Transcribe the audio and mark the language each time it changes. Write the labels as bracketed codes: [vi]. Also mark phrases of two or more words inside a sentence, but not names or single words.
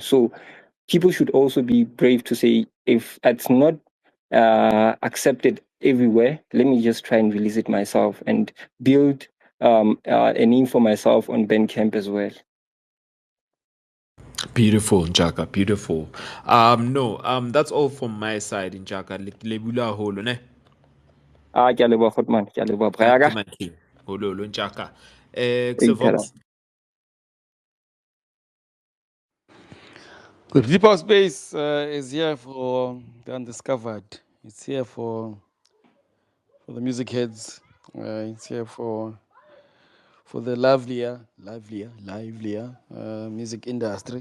[en] So people should also be brave to say, if it's not accepted everywhere, let me just try and release it myself and build a name for myself on Bandcamp as well. Beautiful, Njaka. Beautiful. No, that's all from my side, Njaka. Lebula holo ne. [st] Ke a leboha Goodman, ke a leboha [en] Thank you, Braga. man. Holo, Njaka. Thank Xevox. The Deep House Space is here for the undiscovered. It's here for the music heads. It's here for the livelier music industry.